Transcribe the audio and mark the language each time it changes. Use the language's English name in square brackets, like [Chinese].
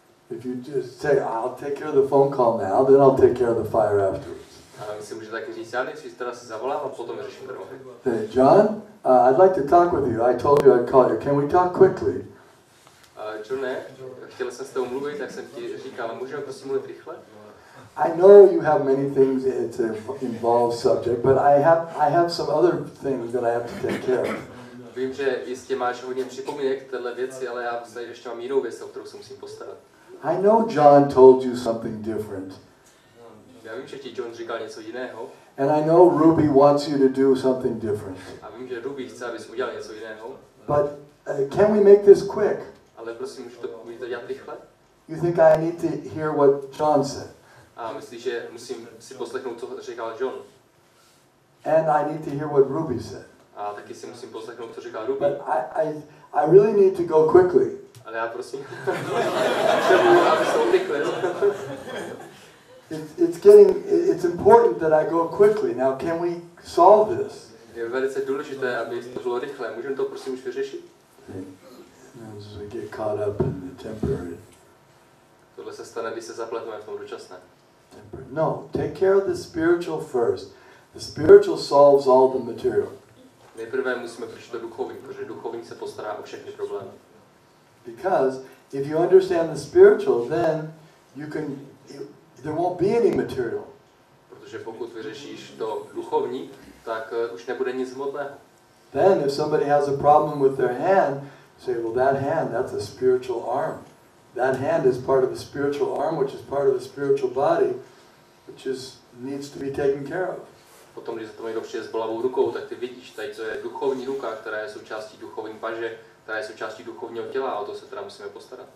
[English] If you just say, I'll take care of the phone call now, then I'll take care of the fire afterwards. [Czech] A my si můžete taky říct, já nejdřív teda si zavolám a potom vyřeším ten oheň. [English] Hey, John, I'd like to talk with you. I told you I'd call you. Can we talk quickly? [Czech] Johne, chtěl jsem s tebou mluvit, tak jsem ti říkal, můžeme prosím mluvit rychle? [English] I know you have many things, it's an involved subject, but I have some other things that I have to take care of. [Czech] Vím, že jistě máš hodně připomínek k téhle věci, ale já tady ještě mám jinou věc, o kterou se musím postarat. [English] I know John told you something different. [Czech] Já vím, že ti John říkal něco jiného. [English] And I know Ruby wants you to do something different. [Czech] A vím, že Ruby chce, abys udělal něco jiného. [English] But can we make this quick? [Czech] Ale prosím, můžeš to dělat rychle? [English] You think I need to hear what John said? [Czech] A myslíš, že musím si poslechnout, co říkal John? [English] And I need to hear what Ruby said. [Czech] A taky si musím poslechnout, co říkal Ruby. [English] But I really need to go quickly. [Czech] Ale já prosím, potřebuji, aby se urychlil. [English] It's important that I go quickly. Now, can we solve this? [Czech] Je velice důležité, aby to bylo rychle. Můžeme to prosím už vyřešit? [English] As we get caught up in the temporary. [Czech] Tohle se stane, když se zapleteme v tom dočasném. [English] No, take care of the spiritual first. The spiritual solves all the material. [Czech] Nejprve musíme přijít do duchovní, protože duchovní se postará o všechny problémy. [English] Because if you understand the spiritual, then there won't be any material. [Czech] Protože pokud vyřešíš to duchovní, tak už nebude nic hmotného. [English] Then if somebody has a problem with their hand, say, well, that hand, that's a spiritual arm. That hand is part of the spiritual arm, which is part of the spiritual body, which needs to be taken care of. [Czech] Potom, když za to někdo přijde s bolavou rukou, tak ty vidíš, tady to je duchovní ruka, která je součástí duchovní paže, která je součástí duchovního těla, a o to se teda musíme postarat.